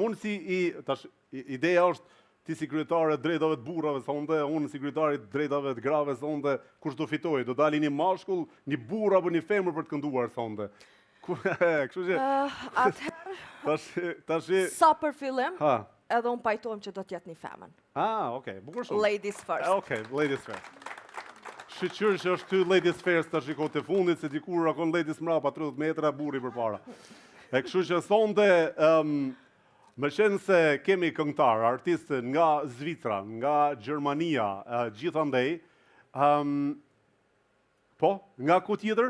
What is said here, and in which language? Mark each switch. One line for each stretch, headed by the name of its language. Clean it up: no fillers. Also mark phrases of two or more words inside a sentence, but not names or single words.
Albanian: Unë ideja është ti si kryetare drejtave të burrave sonte, unë si kryetari drejtave të grave sonte, kush do fitoj? Do dali një mashkull, një burr apo një femër për të kënduar sonte? Kështu që atëherë sa për fillim, edhe unë pajtojmë që do t'jetë një femën. Okej, bukur shumë.
English: Ladies first. Okej, ladies first.
Albanian: Shqyqyr që është ty
English: ladies first
Albanian: të shiko të fundit, se dikur akon ladies mrapa 30 metra, burri për para. Kështu që sonte, më qenë se kemi këngëtar, artistë nga Zvicra, nga Gjermania, gjithandej, po, nga ku tjetër?